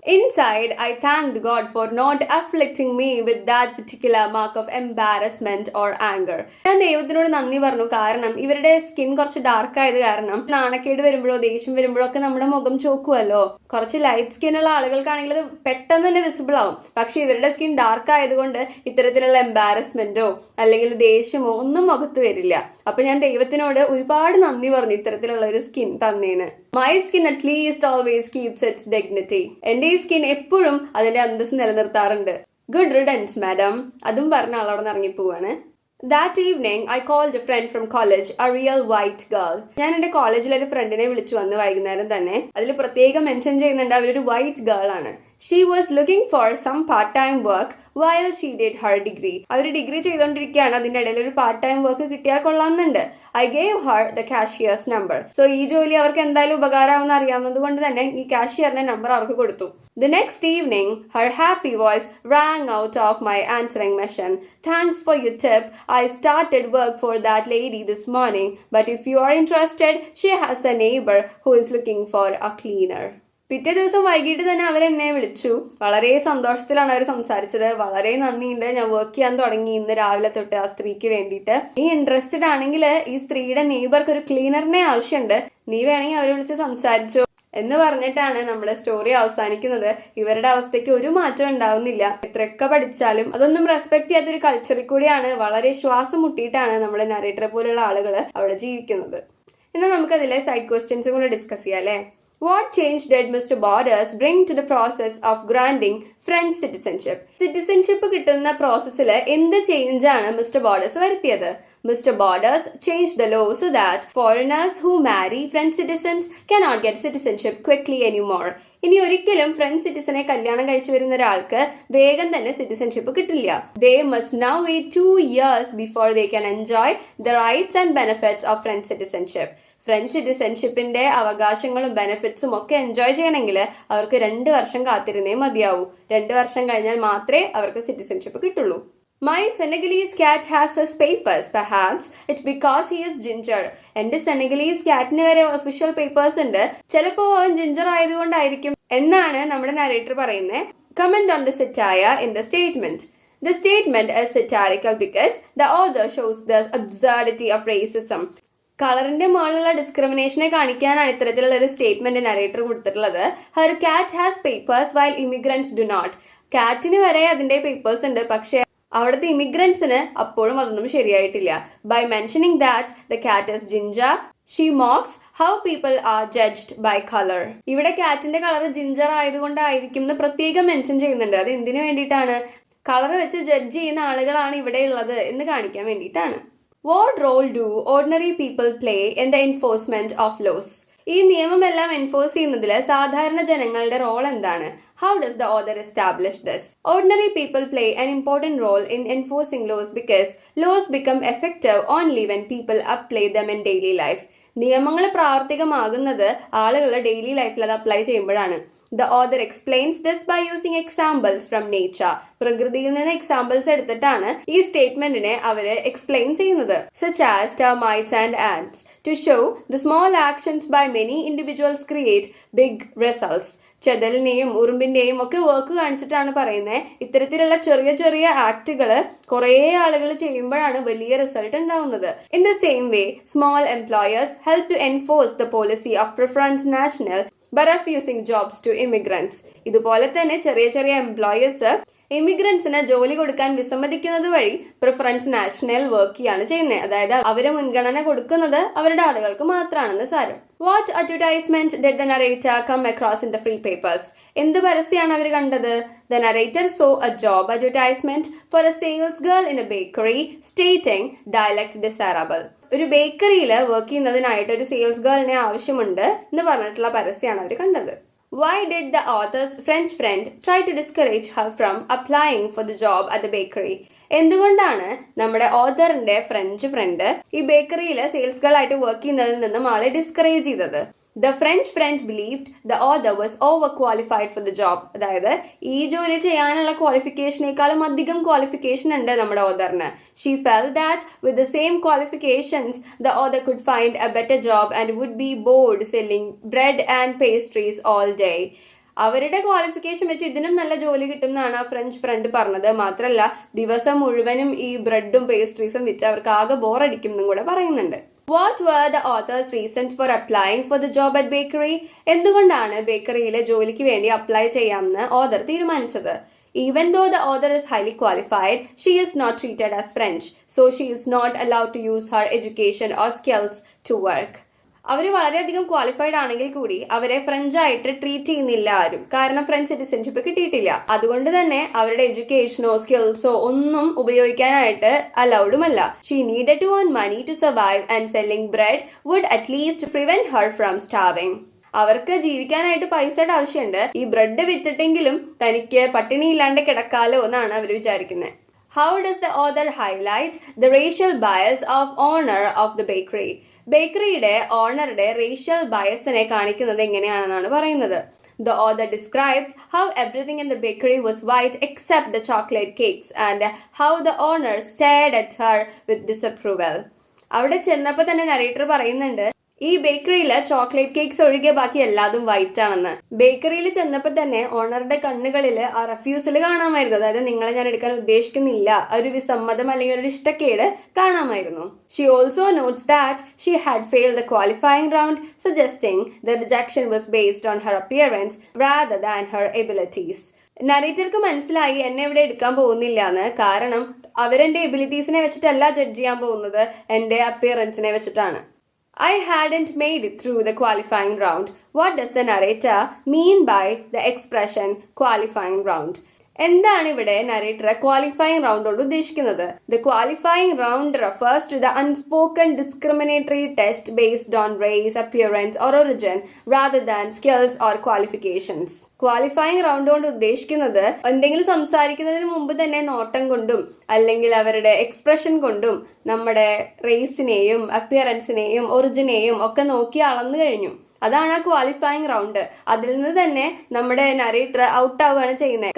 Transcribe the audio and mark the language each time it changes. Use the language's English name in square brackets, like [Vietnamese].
[English] Inside, I thanked God for not afflicting me with that particular mark of embarrassment or anger. [Malayalam] ഞാൻ ദൈവത്തിനോട് നന്ദി പറഞ്ഞു. കാരണം ഇവരുടെ സ്കിൻ കുറച്ച് ഡാർക്ക് ആയത് കാരണം നാണക്കേട് വരുമ്പോഴോ ദേഷ്യം വരുമ്പോഴോ ഒക്കെ നമ്മുടെ മുഖം ചോക്കുമല്ലോ. കുറച്ച് ലൈറ്റ് സ്കിൻ ഉള്ള ആളുകൾക്കാണെങ്കിൽ അത് പെട്ടെന്ന് തന്നെ വിസിബിൾ ആവും. പക്ഷെ ഇവരുടെ സ്കിൻ ഡാർക്ക് ആയതുകൊണ്ട് ഇത്തരത്തിലുള്ള എംബാരസ്മെന്റോ അല്ലെങ്കിൽ ദേഷ്യമോ ഒന്നും മുഖത്ത് വരില്ല. അപ്പൊ ഞാൻ ദൈവത്തിനോട് ഒരുപാട് നന്ദി പറഞ്ഞു ഇത്തരത്തിലുള്ള ഒരു skin തന്നേന്. [English] My skin at least always keeps its dignity. [Malayalam] എന്റെ ഈ സ്കിൻ എപ്പോഴും അതിന്റെ അന്തസ് നിലനിർത്താറുണ്ട്. [English] Good riddance madam. [Malayalam] അതും പറഞ്ഞ ആളവിടെ നിന്ന് ഇറങ്ങിപ്പോവാണ്. [English] That evening, I called a friend from college, a real white girl. [Malayalam] ഞാൻ എന്റെ കോളേജിൽ ഒരു ഫ്രണ്ടിനെ വിളിച്ചു വന്ന് വൈകുന്നേരം തന്നെ. അതിൽ പ്രത്യേകം മെൻഷൻ ചെയ്യുന്നുണ്ട് അവരൊരു വൈറ്റ് ഗേൾ ആണ്. [English] She was looking for some part-time work while she did her degree. [Malayalam] Our degree ചെയ്തുകൊണ്ടിരിക്കുകയാണ്. അതിന്റെ ഇടയിൽ ഒരു പാർട്ട് ടൈം വർക്ക് കിട്ടിയാൽ കൊള്ളാമെന്നുണ്ട്. [English] I gave her the cashier's number. [Malayalam] So ഈ ജോലി അവർക്ക് എന്തായാലും ഉപകാരമാണെന്ന് അറിയാവുന്നത് കൊണ്ട് തന്നെ ഈ കാഷ്യറിന്റെ നമ്പർ അവർക്ക് കൊടുത്തു. [English] The next evening, her happy voice rang out of my answering machine. Thanks for your tip. I started work for that lady this morning. But if you are interested, she has a neighbor who is looking for a cleaner. [Malayalam] പിറ്റേ ദിവസം വൈകിട്ട് തന്നെ അവരെന്നെ വിളിച്ചു. വളരെ സന്തോഷത്തിലാണ് അവർ സംസാരിച്ചത്. വളരെ നന്ദിയുണ്ട്, ഞാൻ വർക്ക് ചെയ്യാൻ തുടങ്ങി ഇന്ന് രാവിലെ തൊട്ട് ആ സ്ത്രീക്ക് വേണ്ടിയിട്ട്. നീ ഇൻട്രസ്റ്റഡ് ആണെങ്കിൽ ഈ സ്ത്രീയുടെ നെയ്ബർക്ക് ഒരു ക്ലീനറിനെ ആവശ്യമുണ്ട്, നീ വേണമെങ്കിൽ അവരെ വിളിച്ച് സംസാരിച്ചോ എന്ന് പറഞ്ഞിട്ടാണ് നമ്മുടെ സ്റ്റോറി അവസാനിക്കുന്നത്. ഇവരുടെ അവസ്ഥയ്ക്ക് ഒരു മാറ്റം ഉണ്ടാവുന്നില്ല. എത്രയൊക്കെ പഠിച്ചാലും അതൊന്നും റെസ്പെക്ട് ചെയ്യാത്തൊരു കൾച്ചറിൽ കൂടിയാണ്, വളരെ ശ്വാസം മുട്ടിയിട്ടാണ് നമ്മുടെ നരേറ്ററെ പോലുള്ള ആളുകൾ അവിടെ ജീവിക്കുന്നത്. എന്നാൽ നമുക്കതിലെ സൈഡ് ക്വസ്റ്റ്യൻസും കൂടെ ഡിസ്കസ് ചെയ്യാം അല്ലേ. [English] What change did Mr. Borders bring to the process of granting French citizenship? [Malayalam] Citizenship കിട്ടുന്ന പ്രോസസ്സിൽ എന്ത് ചേഞ്ച് ആണ് മിസ്റ്റർ ബോർഡേഴ്സ് വരുത്തിയത്? [English] Mr. Borders changed the law so that foreigners who marry French citizens cannot get citizenship quickly anymore. [Malayalam] ഇനി ഒരിക്കലും French സിറ്റിസനെ കല്യാണം കഴിച്ചു വരുന്ന ഒരാൾക്ക് വേഗം തന്നെ സിറ്റിസൺഷിപ്പ് കിട്ടില്ല. [English] They must now wait 2 years before they can enjoy the rights and benefits of French citizenship. [Malayalam] French സിറ്റിസൺഷിപ്പിന്റെ അവകാശങ്ങളും ബെനിഫിറ്റ്സും ഒക്കെ എൻജോയ് ചെയ്യണമെങ്കിൽ അവർക്ക് 2 വർഷം കാത്തിരുന്നേ മതിയാവൂ. 2 വർഷം കഴിഞ്ഞാൽ മാത്രമേ അവർക്ക് സിറ്റിസൺഷിപ്പ് കിട്ടുള്ളൂ. [English] My Senagalese cat has his papers. Perhaps it's because he is ginger. [Malayalam] എന്റെ സെനഗലീസ് കാറ്റിന് വരെ ഒഫീഷ്യൽ പേപ്പേഴ്സ് ഉണ്ട്. ചിലപ്പോൾ അവൻ ജിഞ്ചർ ആയതുകൊണ്ടായിരിക്കും എന്നാണ് നമ്മുടെ നരേറ്റർ പറയുന്നത്. [English] Comment on the satire in the statement. The statement is satirical because the author shows the absurdity of racism. [Malayalam] കളറിന്റെ മുകളിലുള്ള ഡിസ്ക്രിമിനേഷനെ കാണിക്കാനാണ് ഇത്തരത്തിലുള്ള ഒരു സ്റ്റേറ്റ്മെന്റ് നരേറ്റർ കൊടുത്തിട്ടുള്ളത്. [English] Her cat has papers while immigrants do not. [Malayalam] കാറ്റിന് വരെ അതിന്റെ പേപ്പേഴ്സ് ഉണ്ട്, പക്ഷെ അവിടുത്തെ ഇമിഗ്രൻസിന് അപ്പോഴും അതൊന്നും ശരിയായിട്ടില്ല. [English] By mentioning that the cat is ginger, she mocks how people are judged by colour. [Malayalam] ഇവിടെ കാറ്റിന്റെ കളർ ജിഞ്ചർ ആയതുകൊണ്ടായിരിക്കും എന്ന് പ്രത്യേകം മെൻഷൻ ചെയ്യുന്നുണ്ട്. അത് എന്തിനു വേണ്ടിയിട്ടാണ്? കളർ വെച്ച് ജഡ്ജ് ചെയ്യുന്ന ആളുകളാണ് ഇവിടെ ഉള്ളത് എന്ന് കാണിക്കാൻ വേണ്ടിയിട്ടാണ്. [English] What role do ordinary people play in the enforcement of laws? [Malayalam] ഈ നിയമമെല്ലാം എൻഫോഴ്സ് ചെയ്യുന്നതിൽ സാധാരണ ജനങ്ങളുടെ റോൾ എന്താണ്? [English] How does the author establish this? Ordinary people play an important role in enforcing laws because laws become effective only when people apply them in daily life. [Malayalam] നിയമങ്ങൾ പ്രാവർത്തികമാകുന്നത് ആളുകളുടെ daily ലൈഫിൽ അത് apply ചെയ്യുമ്പോഴാണ്. [English] The author explains this by using examples from nature. [Malayalam] പ്രകൃതിയിൽ നിന്ന് examples എടുത്തിട്ടാണ് ഈ സ്റ്റേറ്റ്മെന്റിനെ അവര് എക്സ്പ്ലെയിൻ ചെയ്യുന്നത്. [English] Such as termites and ants. To show the small actions by many individuals create big results. [Malayalam] ചെതലിനെയും ഉറുമ്പിന്റെയും ഒക്കെ വർക്ക് കാണിച്ചിട്ടാണ് പറയുന്നത്. ഇത്തരത്തിലുള്ള ചെറിയ ചെറിയ ആക്ടുകൾ കുറേ ആളുകൾ ചെയ്യുമ്പോഴാണ് വലിയ റിസൾട്ട് ഉണ്ടാവുന്നത്. [English] In the same way small employers help to enforce the policy of preference national by refusing jobs to immigrants. [Malayalam] ഇതുപോലെ തന്നെ ചെറിയ ചെറിയ എംപ്ലോയേഴ്സ് ഇമിഗ്രൻസിന് ജോലി കൊടുക്കാൻ വിസമ്മതിക്കുന്നത് വഴി പ്രിഫറൻസ് നാഷണൽ വർക്ക് ചെയ്യാണ് ചെയ്യുന്നത്. അതായത് അവരെ മുൻഗണന കൊടുക്കുന്നത് അവരുടെ ആളുകൾക്ക് മാത്രമാണെന്ന് സാരം. [English] What advertisement did the narrator come across in the free papers? [Malayalam] എന്ത് പരസ്യമാണ് അവർ കണ്ടത്? [English] The narrator saw a job advertisement for a sales girl in a bakery stating dialect desirable. [Malayalam] ഒരു ബേക്കറിയിൽ വർക്ക് ചെയ്യുന്നതിനായിട്ട് ഒരു സെയിൽസ് ഗേളിനെ ആവശ്യമുണ്ട് എന്ന് പറഞ്ഞിട്ടുള്ള പരസ്യമാണ് അവർ കണ്ടത്. [English] Why did the author's French friend try to discourage her from applying for the job at the bakery? [Malayalam] എന്തുകൊണ്ടാണ് നമ്മുടെ ഓഥറിന്റെ French front ഈ ബേക്കറിയിൽ സെയിൽസ് ഗേൾ ആയിട്ട് വർക്ക് ചെയ്യുന്നതിൽ നിന്നും ആളെ ഡിസ്കറേജ് ചെയ്തത്? [English] The French friend believed the author was overqualified for the job. [Malayalam] അതായത് ഈ ജോലി ചെയ്യാനുള്ള ക്വാളിഫിക്കേഷനേക്കാളും അധികം ക്വാളിഫിക്കേഷൻ ഉണ്ട് നമ്മുടെ ഓഥറിന്. [English] She felt that with the same qualifications the author could find a better job and would be bored selling bread and pastries all day. [Malayalam] അവരുടെ qualification വെച്ച് ഇതിനും നല്ല ജോലി കിട്ടും എന്നാണ് ആ ഫ്രഞ്ച് ഫ്രണ്ട് പറഞ്ഞത്. മാത്രമല്ല ദിവസം മുഴുവനും ഈ ബ്രെഡും പേസ്ട്രീസും വെച്ച് അവർക്ക് ആകെ ബോറടിക്കും എന്നും കൂടെ പറയുന്നുണ്ട്. [English] What were the author's reasons for applying for the job at bakery? [Malayalam] എന്തുകൊണ്ടാണ് ബേക്കറിയിലെ ജോലിക്ക് വേണ്ടി അപ്ലൈ ചെയ്യാമെന്ന് ഓഥർ തീരുമാനിച്ചത്? [English] Even though the author is highly qualified, she is not treated as French, so she is not allowed to use her education or skills to work. [Malayalam] അവർ വളരെയധികം qualified ആണെങ്കിൽ കൂടി അവരെ French ആയിട്ട് ട്രീറ്റ് ചെയ്യുന്നില്ല ആരും. കാരണം ഫ്രഞ്ച് സിറ്റിസൺഷിപ്പ് കിട്ടിയിട്ടില്ല. അതുകൊണ്ട് തന്നെ അവരുടെ എഡ്യൂക്കേഷനോ സ്കിൽസോ ഒന്നും ഉപയോഗിക്കാനായിട്ട് അലൗഡുമല്ല. [English] She needed to earn money to survive and selling bread would at least prevent her from starving. [Malayalam] അവർക്ക് ജീവിക്കാനായിട്ട് പൈസയുടെ ആവശ്യമുണ്ട്. ഈ ബ്രെഡ് വിറ്റിട്ടെങ്കിലും തനിക്ക് പട്ടിണി ഇല്ലാണ്ട് കിടക്കാലോ എന്നാണ് അവർ വിചാരിക്കുന്നത്. [English] How does the author highlight the racial bias of owner of the bakery? [Malayalam] ബേക്കറിയുടെ ഓണറുടെ racial ബയസിനെ കാണിക്കുന്നത് എങ്ങനെയാണെന്നാണ് പറയുന്നത്. [English] The author describes how everything in the bakery was white except the chocolate cakes and how the owner stared at her with disapproval. [Malayalam] അവിടെ ചെന്നപ്പോൾ തന്നെ narrator പറയുന്നുണ്ട് ഈ ബേക്കറിയിൽ chocolate cakes ഒഴികെ ബാക്കി എല്ലാതും വൈറ്റ് ആണെന്ന്. ബേക്കറിയിൽ ചെന്നപ്പോൾ തന്നെ ഓണറുടെ കണ്ണുകളിൽ ആ റെഫ്യൂസൽ കാണാമായിരുന്നു. അതായത് നിങ്ങളെ ഞാൻ എടുക്കാൻ ഉദ്ദേശിക്കുന്നില്ല, ഒരു വിസമ്മതം അല്ലെങ്കിൽ ഒരു ഇഷ്ടക്കേട് കാണാമായിരുന്നു. [English] She also notes that she had failed the qualifying round, suggesting the rejection was based on her appearance rather than her abilities. [Malayalam] നറേറ്റർക്ക് മനസ്സിലായി എന്നെ ഇവിടെ എടുക്കാൻ പോകുന്നില്ല എന്ന്. കാരണം അവരെന്റെ എബിലിറ്റീസിനെ വെച്ചിട്ടല്ല ജഡ്ജ് ചെയ്യാൻ പോകുന്നത്, എന്റെ അപ്പിയറൻസിനെ വെച്ചിട്ടാണ്. [English] I hadn't made it through the qualifying round. What does the narrator mean by the expression qualifying round? [Malayalam] എന്താണ് ഇവിടെ നറേറ്റർ ക്വാളിഫൈങ് റൗണ്ട് കൊണ്ട് ഉദ്ദേശിക്കുന്നത്? [English] The qualifying round refers to the unspoken discriminatory test based on race, appearance or origin rather than skills or qualifications. [Malayalam] Qualifying round കൊണ്ട് ഉദ്ദേശിക്കുന്നത് എന്തെങ്കിലും സംസാരിക്കുന്നതിന് മുമ്പ് തന്നെ നോട്ടം കൊണ്ടും അല്ലെങ്കിൽ അവരുടെ എക്സ്പ്രഷൻ കൊണ്ടും നമ്മുടെ റേസിനെയും അപ്പിയറൻസിനെയും ഒറിജിനെയും ഒക്കെ നോക്കി അളന്നു കഴിഞ്ഞു. അതാണ് ആ ക്വാളിഫൈങ് റൗണ്ട്. അതിൽ നിന്ന് തന്നെ നമ്മുടെ നറേറ്റർ ഔട്ട് ആവുകയാണ് ചെയ്യുന്നത്.